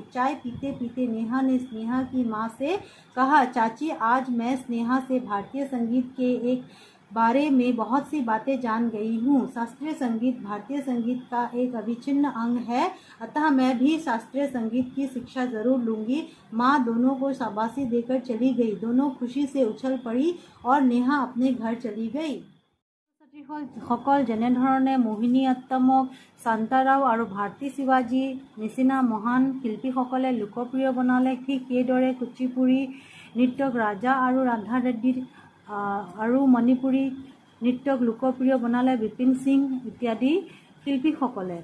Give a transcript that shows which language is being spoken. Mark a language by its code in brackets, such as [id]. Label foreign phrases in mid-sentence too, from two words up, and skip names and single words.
[hi] चाय पीते पीते नेहा ने स्नेहा की माँ से कहा, चाची, आज मैं स्नेहा से भारतीय संगीत के एक बारे में बहुत सी बातें जान गई हूँ। शास्त्रीय संगीत भारतीय संगीत का एक अविच्छिन्न अंग है, अतः मैं भी शास्त्रीय संगीत की शिक्षा जरूर लूँगी। माँ दोनों को शाबाशी देकर चली गई। दोनों खुशी से उछल पड़ी और नेहा अपने घर चली गई। [as] সকল যেনেধৰণে মোহিনী আত্তমক, শান্তাৰাও আৰু ভাৰতী শিৱাজী নিচিনা মহান শিল্পীসকলে লোকপ্ৰিয় বনালে, ঠিক সেইদৰে কুচিপুড়ি নৃত্যক ৰাজা আৰু ৰাধা ৰেড্ডী আৰু মণিপুৰী নৃত্যক লোকপ্ৰিয় বনালে বিপিন সিং ইত্যাদি শিল্পীসকলে।